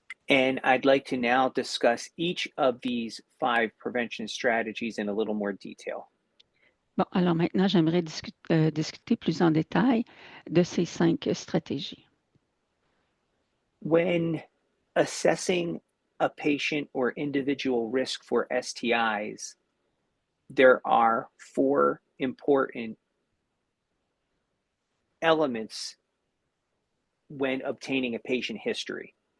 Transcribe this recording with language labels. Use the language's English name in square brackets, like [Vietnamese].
[English] And I'd like to now discuss each of these 5 prevention strategies in a little more detail. [French] Bon, alors maintenant, j'aimerais discuter plus en détail de ces 5 stratégies. [English] When assessing a patient or individual risk for STIs, there are 4 important elements when obtaining a patient history.